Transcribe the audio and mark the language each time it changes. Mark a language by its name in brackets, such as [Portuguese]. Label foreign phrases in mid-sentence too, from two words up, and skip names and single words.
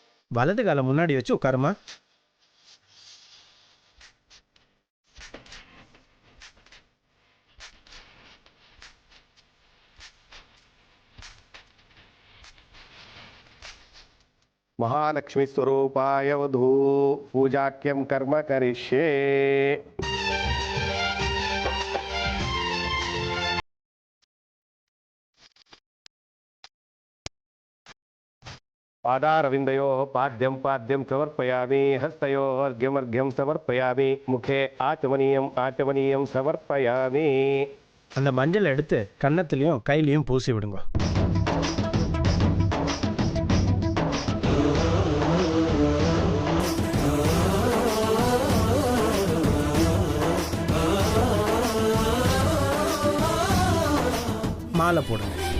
[Tamil] வலது காலை முன்னாடி வச்சு உட்காருமா. [Sanskrit] महालक्ष्मी स्वरूपाय वधू पूजाख्यम कर्म करिष्ये. पादारविन्दयोः पाद्यं पाद्यं समर्पयामि. हस्तयोः अर्घ्यमर्घ्यं समर्पयामि. मुखे आचमनीयं समर्पयामि. [Tamil] அந்த மஞ்சள் எடுத்து கன்னத்துலேயும் கையிலையும் பூசி விடுங்க. மாலை போடுங்க.